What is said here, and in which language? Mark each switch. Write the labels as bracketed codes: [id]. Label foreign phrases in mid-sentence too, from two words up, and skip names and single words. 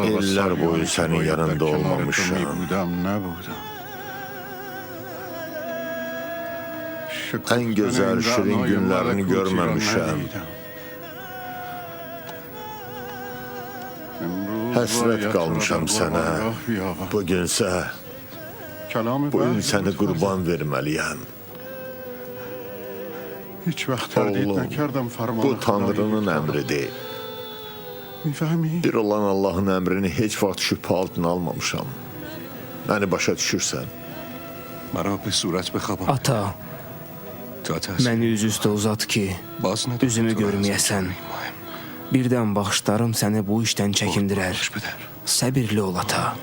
[az] İllər [fa] سالیانی [az] boyu [fa] که [az] sənin [fa] باید [az] yanında [fa] در کنار تو [az] olmamışam. [fa] می‌بودم نبودم [az] ən gözəl, şirin günlərini görməmişəm. Həsrət qalmışam sənə. Bugünsə, bu gün səni qurban verməliyəm. [fa] هیچ وقت تردید [az] Oğlum, [fa] نکردم فرمان [az] bu [fa] خدای [az] Tanrının [fa] یکتا. [az] əmridir. [fa] می‌فهمی؟ [az] Bir olan Allahın əmrini heç vaxt şübhə altına almamışam. Məni başa düşürsən? [fa] مرا به صورت بخوابان [az] Ata, [fa] تا تحصیل [az] məni üzüstə uzat ki, [fa] باز ندارم [az] üzümü [fa] تو را از [az] görməyəsən. [fa] آن مهم. [az] Birdən baxışlarım səni bu işdən çəkindirər. [fa] باش پدر [az] Səbirli ol ata.